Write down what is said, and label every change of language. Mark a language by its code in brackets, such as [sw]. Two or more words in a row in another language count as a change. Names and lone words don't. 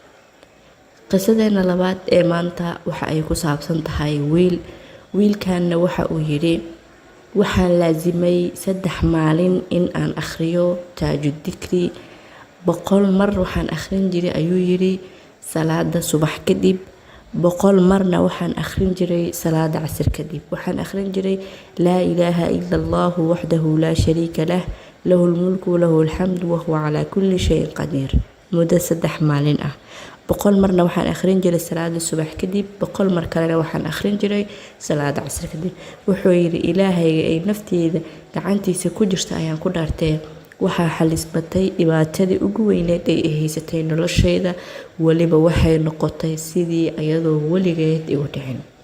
[so] qisadeena labaad ee maanta waxa ay ku saabsan tahay wiilkaana waxa uu yiri waxaan laazimay 3 maalin in aan akhriyo taajud dikri 100 mar waxaan akhrin jiray ayuu yiri salaada subax kadib 100 marna waxaan akhrin jiray salaada casr kadib waxaan akhrin jiray [ar] لا إله إلا الله وحده لا شريك له له الملك وله الحمد وهو على كل شيء قدير [so] muddo 3 maalin ah 100 marna waxaan akhrin jiray salaada subax kadib 100 mar kalena waxaan akhrin jiray salaada casr kadib wuxuu yiri ilaahayga ay nafteeda gacantiisa ku jirta ayaan ku dhaartay waxaa xalisbatay dhibaatadii ugu weyneed ay haysatay noloshayda waliba waxay noqotay sidii ayadoo waligeed igu dhicin